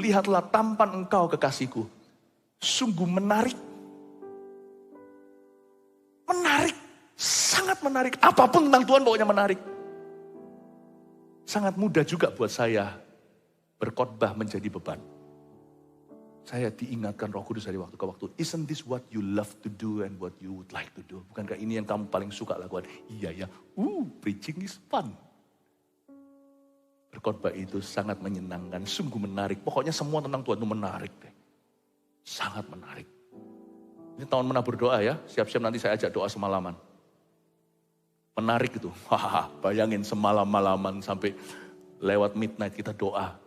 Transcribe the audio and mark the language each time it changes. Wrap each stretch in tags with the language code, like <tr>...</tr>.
<id>Lihatlah tampan engkau kekasihku. Sungguh menarik. Menarik, sangat menarik. Apapun tentang Tuhan pokoknya menarik. Sangat mudah juga buat saya berkhotbah menjadi beban. Saya diingatkan Roh Kudus dari waktu ke waktu.</id> <en>Isn't this what you love to do and what you would like to do?</en> <id>Bukankah ini yang kamu paling suka lakukan? Iya ya,</id> <en>preaching is fun.</en> <id>Berkhotbah itu sangat menyenangkan, sungguh menarik. Pokoknya semua tentang Tuhan itu menarik deh. Sangat menarik. Ini tahun menabur doa ya, siap-siap nanti saya ajak doa semalaman. Menarik itu, bayangin semalam-malaman sampai lewat midnight kita doa.</id>